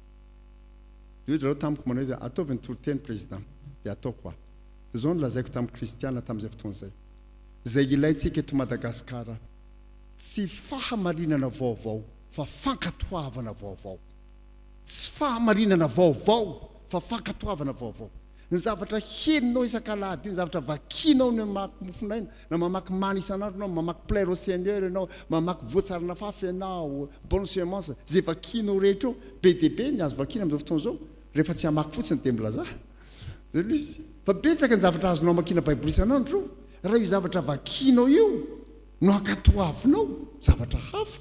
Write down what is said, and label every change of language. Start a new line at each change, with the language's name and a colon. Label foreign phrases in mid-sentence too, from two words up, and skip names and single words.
Malagasy: dia zareo tamiko manao hoe ataovy ny toroteny président dia atao koa dia zao nolazaiko tamin'ny kristiana tamin'izay fotoana zay zay ilayntsika eto Madagasikara tsy fahamarinana vaovao fa fankatoavana vaovao tsy fahamarinana vaovao fa fankatoavana vaovao ny zavatra heninao isan-kalahady io ny zavatra vakinao ny mamaky mofonaina na mamaky many isan'andro anao mamaky
French: plaire au seigneur
Malagasy: ianao mamaky voatsarana fafy ianao
French: bonne semence
Malagasy: zay vakinao rehetra eo be dia be ny azo vakina amin'izao fotoana izao rehefa tsy hamaky fotsiny dia milaza zay izy fa betsaka ny zavatra azonao makina baiboly isan'andro raha io zavatra vakinao io no ankatoavinao zavatra hafa